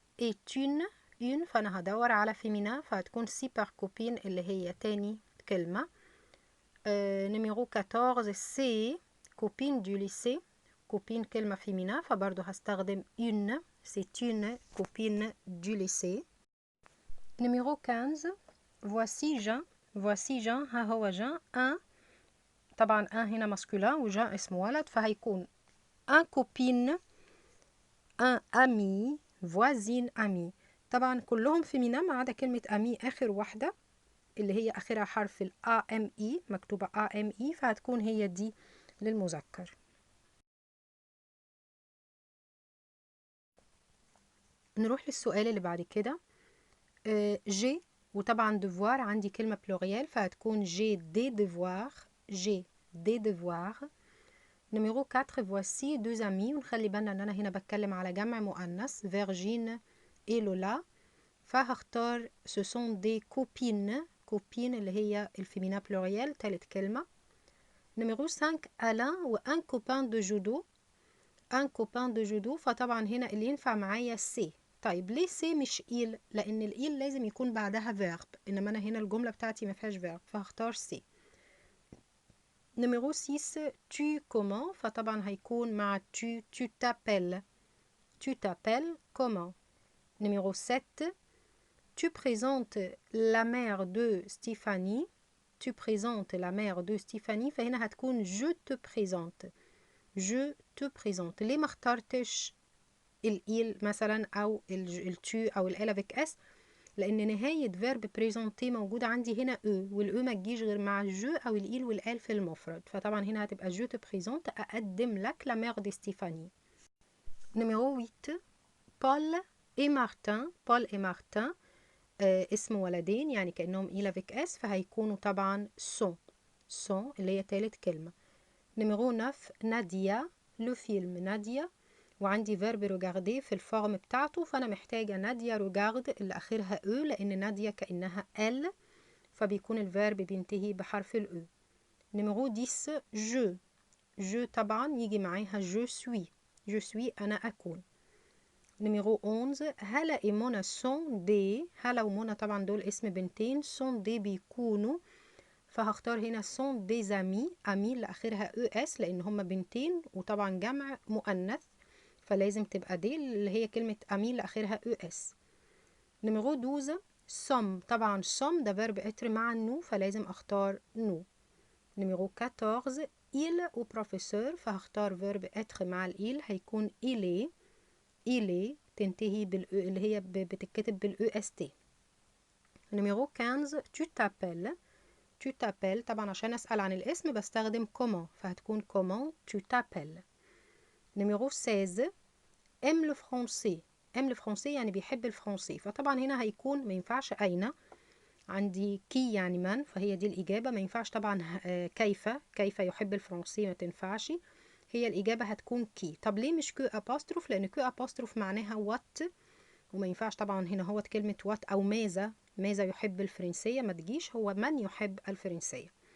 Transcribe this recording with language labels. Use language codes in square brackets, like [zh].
[fr] est une [ar] فأنا هدور على féminin فهتكون [fr] super copine [ar] اللي هي تاني كلمة. [fr] numéro 14 c'est copine du lycée. [ar] copine كلمة féminin فبرضه هستخدم une. [fr] c'est une copine du lycée. numéro 15 voici Jean. voici Jean [ar] ها هو جان. [fr] un طبعا un هنا masculin [ar] وجان اسم ولد فهيكون [fr] un copine un ami voisine ami. [ar] طبعا كلهم féminin ما عدا كلمة ami آخر واحدة اللي هي آخرها حرف ال AME مكتوبة AME فهتكون هي دي للمذكر. نروح للسؤال اللي بعد كده. جي وطبعا devoir عندي كلمة pluriel فهتكون [fr] j'ai des devoirs. j'ai des devoirs. numéro 4 voici deux amis [ar] ونخلي بالنا ان انا هنا بتكلم على جمع مؤنث فيرجين et لولا فهختار [fr] ce sont des copines. [ar] copines اللي هي الفيمينا pluriel تالت كلمة. [fr] numéro 5 Alain و un copain de judo. un copain de judo [ar] فطبعا هنا اللي ينفع معايا سي. طيب ليه سي مش إيل؟ لأن الإيل لازم يكون بعدها verb إنما أنا هنا الجملة بتاعتي ما فيهاش verb فهختار سي. [fr] numéro 6 tu comment [ar] فطبعا هيكون مع [fr] tu t'appelles. tu t'appelles comment. numéro 7 tu présentes la mère de Stéphanie. tu présentes la mère de Stéphanie [ar] فهنا هتكون [fr] je te présente. je te présente. [ar] ليه ما اخترتش الإيل مثلا أو التو أو الإل avec اس؟ لأن نهاية verb présenter موجودة عندي هنا او والأو ما تجيش غير مع جو أو الإيل والإل في المفرد فطبعا هنا هتبقى [fr] je te présente [ar] أقدم لك [fr] la mère de Stéphanie. numéro 8 Paul et Martin. Paul et Martin [ar] اسم ولدين يعني كأنهم إيل avec اس فهيكونوا طبعا sont. sont اللي هي تالت كلمة. [fr] numéro 9 [ar] نادية لو فيلم نادية وعندي verb regarder في الفورم بتاعته فأنا محتاجة نادية regarde اللي آخرها او لأن نادية كأنها ال فبيكون الفيرب بينتهي بحرف الأو. [fr] numéro 10 je. je [ar] طبعا يجي معاها [fr] je suis. je suis [ar] أنا أكون. [fr] numéro 11 [ar] هلا [fr] et منى sont des. [ar] هلا ومنى طبعا دول اسم بنتين sont des بيكونوا فهختار هنا [fr] sont des amis. [ar] amis اللي آخرها اس لأن هما بنتين وطبعا جمع مؤنث فلازم تبقى دي اللي هي كلمة أمي اللي آخرها اس. [fr] numéro 12 somme. [ar] طبعا somme ده verb être مع النو فلازم أختار نو. [fr] numéro 14 [ar] il و professeur فهختار verb être مع الإيل هيكون [fr] il est. [ar] il est تنتهي بالأو اللي هي بتتكتب بالأو اس تي. [fr] numéro 15 tu t'appelles. tu t'appelles طبعا عشان أسأل عن الاسم بستخدم comment فهتكون comment tu t'appelles. numéro 16 aime le français. aime le français [ar] يعني بيحب الفرنسي فطبعا هنا هيكون ما ينفعش أين عندي كي يعني من فهي دي الإجابة ما ينفعش طبعا كيف يحب الفرنسي ما تنفعش هي الإجابة هتكون كي. طب ليه مش كو أباستروف؟ لأن كو أباستروف معناها وات وما ينفعش طبعا هنا هو كلمة وات أو ماذا يحب الفرنسية ما تجيش هو من يحب الفرنسية.